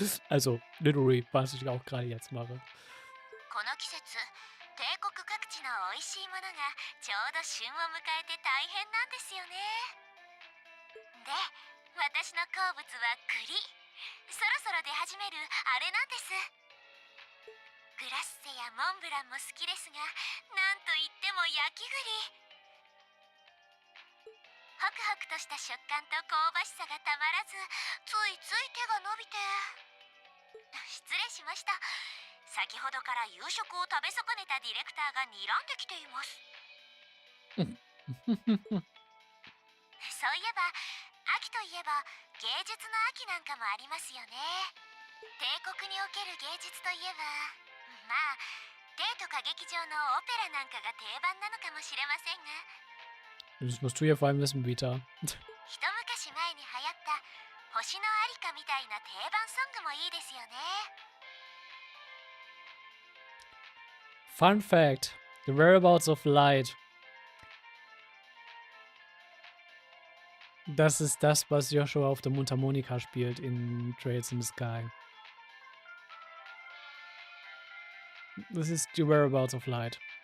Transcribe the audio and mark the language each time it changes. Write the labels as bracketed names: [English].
[German] Also, literally, was ich auch gerade jetzt mache. [Japanese] この季節、帝国各地の美味しいものがちょうど旬を迎えて大変なんですよね。で、私の好物は栗。そろそろ出始めるあれなんです。グラッセやモンブランも好きですが、なんといっても焼き栗。ホクホクとした食感と香ばしさがたまらず、ついつい手が伸びて。失礼しました。先ほどから夕食を食べ損ねたディレクターが睨んできています。そういえば、秋といえば芸術の秋なんかもありますよね。帝国における芸術といえば、まあ帝都歌劇場のオペラなんかが定番なのかもしれませんが。 [German] Das musst du ja vor allem wissen, Vita. [Japanese] 一昔前に流行った星のありかみたいな定番ソングもいいですよね。 [English] Fun fact: The whereabouts of light. [German] Das ist das, was Joshua auf der Mundharmonika spielt in Trails in the Sky. Das ist die Whereabouts of Light.